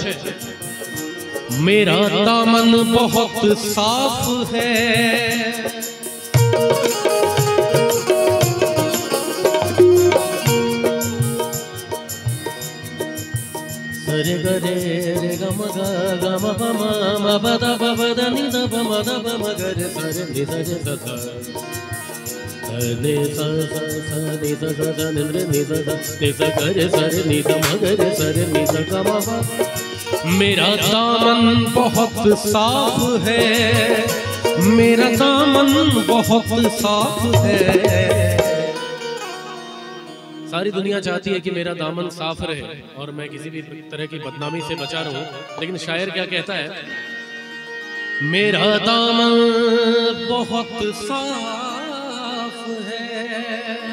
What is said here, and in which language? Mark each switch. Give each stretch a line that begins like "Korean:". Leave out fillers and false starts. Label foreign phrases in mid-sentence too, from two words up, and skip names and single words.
Hindi: मेरा दामन बहुत साफ है, रे ग रे रे ग म ग ग म प म म प द प प द नि द प म द प म ग रे स रे नि स रे स थ नि स स स नि स स द नि रे नि स द नि स ग रे स रे नि स म ग रे स रे नि स ग म प। मेरा दामन बहुत साफ है, मेरा दामन बहुत साफ है, सारी दुनिया चाहती है कि मेरा दामन साफ रहे और मैं किसी भी तरह की बदनामी से बचा रहूं, लेकिन शायर क्या कहता है, मेरा दामन बहुत साफ है,